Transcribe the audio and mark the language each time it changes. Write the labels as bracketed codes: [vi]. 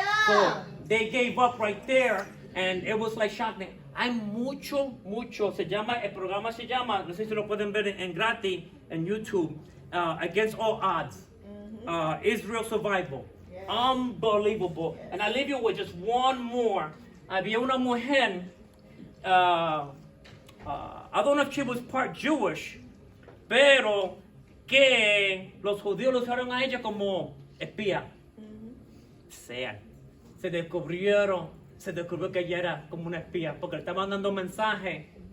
[en] So they gave up right there and it was like shocking. [es] Hay mucho, el programa se llama, no sé si lo pueden ver en gratis en YouTube, Against All Odds, Israel Survival. [en] Yes. Unbelievable. Yes. And I leave you with just one more. [es] Había una mujer, [en] I don't know if she was part Jewish, [es] pero que los judíos lo usaron a ella como espía. Se descubrió que ella era como una espía, porque le estaban dando mensajes.